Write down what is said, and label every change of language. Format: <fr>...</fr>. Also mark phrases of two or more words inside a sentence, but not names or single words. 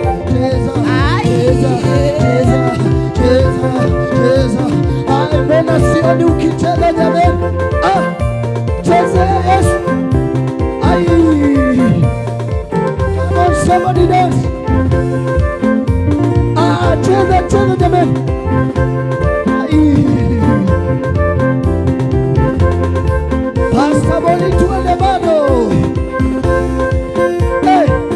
<sw>Cheza, Ai. cheza, cheza, cheza, cheza. Ai, mbona sioni ukicheza jameni? Ah, cheza Yesu. Ai.</sw> <en>Come on, somebody dance.</en> <sw>Ah, cheza, cheza jameni. Ai. Pastor Boni, tuende bado. Hey.</sw>